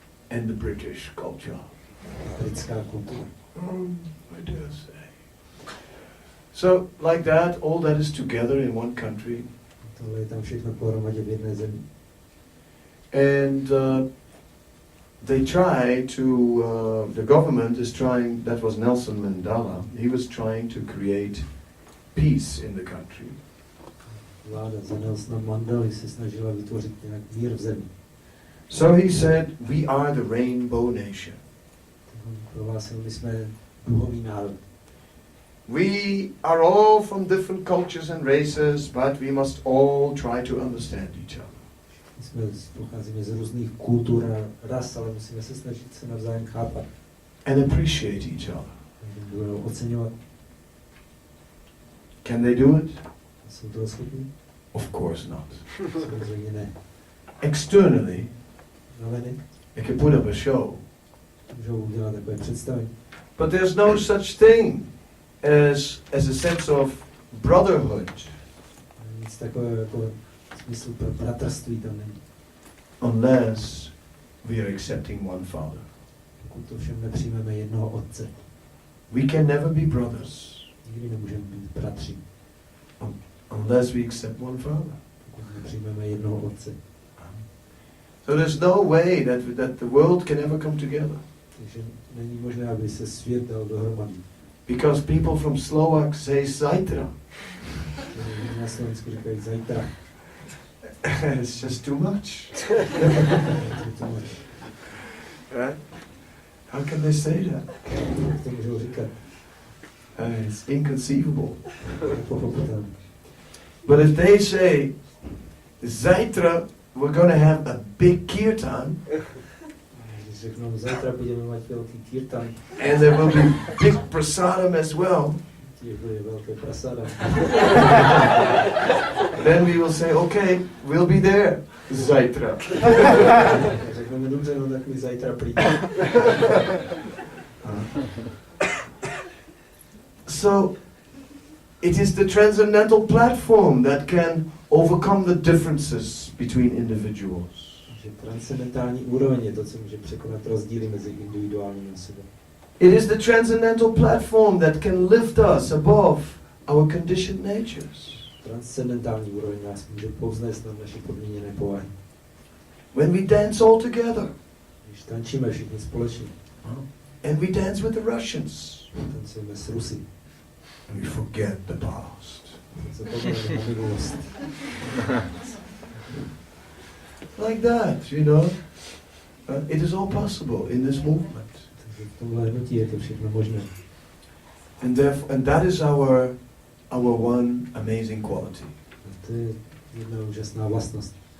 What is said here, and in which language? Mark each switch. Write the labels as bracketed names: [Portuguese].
[English] And the British culture. [Czech] Britská kultura. [English] I dare say. So like that, all that is together in one country. [Czech] Tohle je tam všechno pohromadě v jedné zemi. [English] And they try to, the government is trying, that was Nelson Mandela, he was trying to create peace in the country. [Czech] Vláda za Nelsona Mandely se snažila vytvořit nějak mír v zemi. [English] So he said, we are the rainbow nation. [Czech] Prohlásil, my jsme duhový národ. [English] We are all from different cultures and races, but we must all try to understand each other. [Czech] Pocházíme z různých kultur a ras, ale musíme se snažit se navzájem chápat. [English] And appreciate each other. [Czech] Budou oceňovat. [English] Can they do it? [Czech] Jsou toho schopní? [English] Of course not. [Czech] Samozřejmě ne. [English] Externally, [Czech] Navenek [English] they can put up a show. [Czech] můžou udělat takové představení. [English] But there's no such thing as a sense of brotherhood. [Czech] Nic takového jako smysl pro bratrství tam není. [English] Unless we are accepting one Father. [Czech] Pokud to všem nepřijmeme jednoho Otce. [English] We can never be brothers. [Czech] Nikdy nemůžeme být bratři. [English] Unless we accept one Father. [Czech] Pokud nepřijmeme jednoho Otce. [English] So there's no way that the world can ever come together. [Czech] Takže není možné, aby se svět dal dohromady. [English] Because people from Slovak say zajtra. [Czech] Na Slovensku říkají zajtra. [English] It's just too much. Right? How can they say that? [Czech] Jak to můžou říkat? [English] It's inconceivable. [Czech] Pochopitelné. [English] But if they say, zajtra we're going to have a big kirtan, [Czech] Když řeknou, zajtra budeme mít velký kirtan, [English] and there will be big prasadam as well, [Czech] bude velké prasada. [English] then we will say, okay, we'll be there, zajtra. [Czech] Řekneme, dobře, no tak my zajtra přijdeme. [English] So, it is the transcendental platform that can overcome the differences between individuals. [Czech] Že transcendentální úroveň je to, co může překonat rozdíly mezi individuálními osobami. [English] It is the transcendental platform that can lift us above our conditioned natures. [Czech] Transcendentální úroveň nás může povznést nad naše podmíněné povahy. [English] When we dance all together, [Czech] Když tančíme všichni společně, [English] and we dance with the Russians, [Czech] tancujeme s Rusy, [English] and we forget the past. [Czech] zapomeneme na minulost. [English] Like that, you know. It is all possible in this movement. [Czech] Takže v tomhle hnutí je to všechno možné. [English] And that is our one amazing quality. [Czech] A to je jedna úžasná vlastnost.